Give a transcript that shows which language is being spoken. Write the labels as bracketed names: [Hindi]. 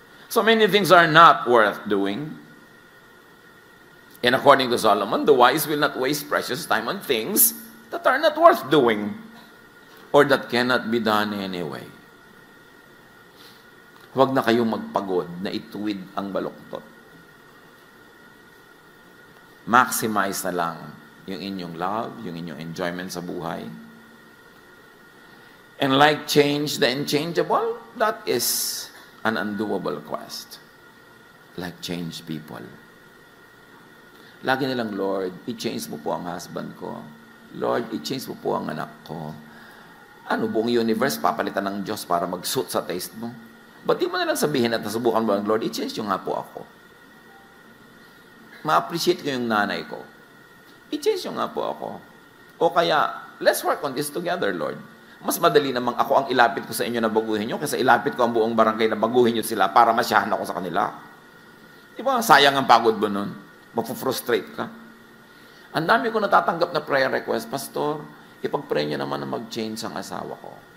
[English] So many things are not worth doing. And according to Solomon, the wise will not waste precious time on things that are not worth doing or that cannot be done anyway. [Filipino] Huwag na kayong magpagod na ituwid ang baluktot. Maximize na lang yung inyong love, yung inyong enjoyment sa buhay. [English] And like change the unchangeable, that is an undoable quest. Like change people. [Filipino] Lagi nilang, Lord, i-change mo po ang husband ko. Lord, i-change mo po ang anak ko. Ano, buong universe, papalitan ng Diyos para mag-suit sa taste mo? Ba't di mo nalang sabihin at nasubukan mo, Lord, i-change nyo nga po ako. Ma-appreciate ko yung nanay ko. I-change nyo nga po ako. O kaya, [English] let's work on this together, Lord. [Filipino] Mas madali namang ako ang ilapit ko sa inyo na baguhin nyo kaysa ilapit ko ang buong barangay na baguhin nyo sila para masyahan ako sa kanila. Di ba? Sayang ang pagod mo nun. Mapu-frustrate ka. Ang dami ko natatanggap na prayer request, Pastor, ipag-pray nyo naman na mag-change ang asawa ko.